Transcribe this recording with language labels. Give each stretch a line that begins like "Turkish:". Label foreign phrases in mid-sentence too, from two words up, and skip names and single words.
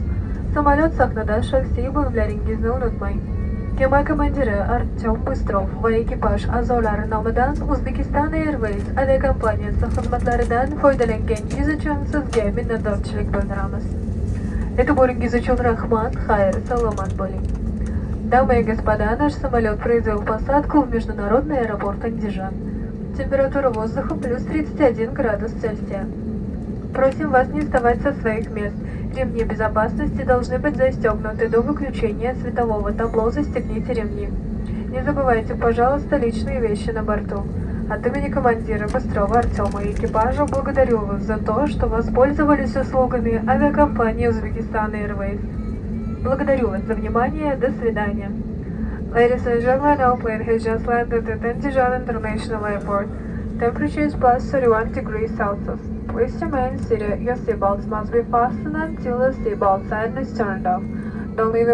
Uzbek: Samolyot sahnida shaxsiy buyumlaringizni unutmang. Kema komandiri Artyom Bystrov va ekipaj a'zolari nomidan Uzbekistan Airways aviakompaniyasi xizmatlaridan foydalanganingiz uchun sizga minnatdorchilik bildiramiz. E'tiboringiz uchun rahmat, xayr, salomat bo'ling.
Russian: Дамы и господа, наш самолет произвел посадку в международный аэропорт Андижан. Температура воздуха плюс 31 градус Цельсия. Просим вас не вставать со своих мест. Ремни безопасности должны быть застегнуты до выключения светового табло. Застегните ремни. Не забывайте, пожалуйста, личные вещи на борту. От имени командира Быстрова Артема и экипажа благодарю вас за то, что воспользовались услугами авиакомпании Uzbekistan Airways. Благодарю вас за внимание. До свидания.
English: Ladies and gentlemen, our plane has just landed at Andijan International Airport. Temperature is plus 31 degrees Celsius. Please remain seated. Your seatbelts must be fastened until the seatbelt sign is turned off. Don't leave